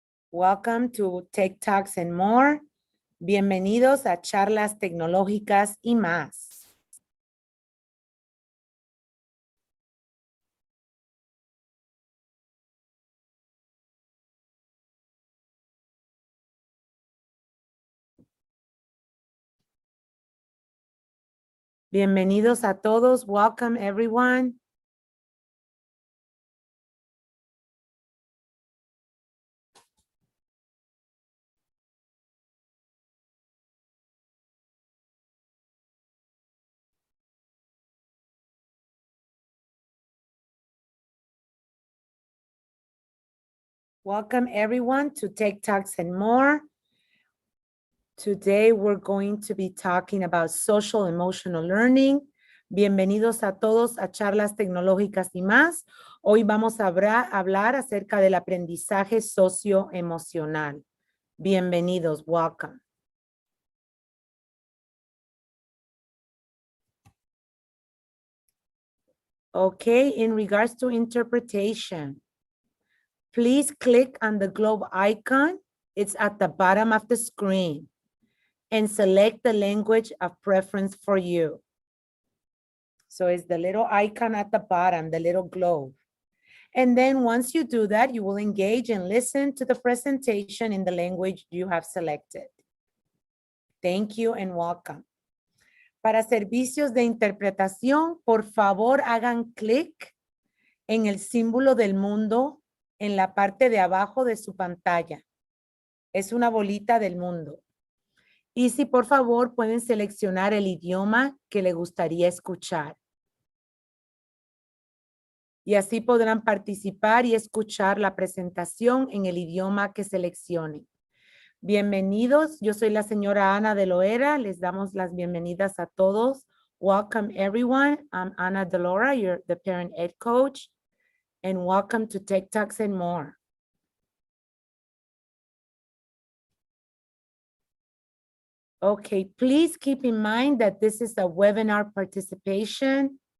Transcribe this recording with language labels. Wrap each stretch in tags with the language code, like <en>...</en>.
<en>Welcome to Tech Talks and More.</en> <es>Bienvenidos a charlas tecnológicas y más. Bienvenidos a todos.</es> <en>Welcome everyone. Welcome everyone to Tech Talks and More. Today we're going to be talking about social emotional learning.</en> <es>Bienvenidos a todos a charlas tecnológicas y más. Hoy vamos a hablar acerca del aprendizaje socioemocional. Bienvenidos,</es> <en>welcome. Okay, in regards to interpretation, please click on the globe icon. It's at the bottom of the screen. And select the language of preference for you. So it's the little icon at the bottom, the little globe. And then once you do that, you will engage and listen to the presentation in the language you have selected. Thank you and welcome.</en> <es>Para servicios de interpretación, por favor hagan clic en el símbolo del mundo en la parte de abajo de su pantalla. Es una bolita del mundo. Y si por favor pueden seleccionar el idioma que le gustaría escuchar. Y así podrán participar y escuchar la presentación en el idioma que seleccionen. Bienvenidos, yo soy la señora Ana de Loera, les damos las bienvenidas a todos.</es> <en>Welcome everyone, I'm Ana de Loera, you're the parent ed coach, and welcome to Tech Talks and More. Okay, please keep in mind that this is a webinar participation.</en>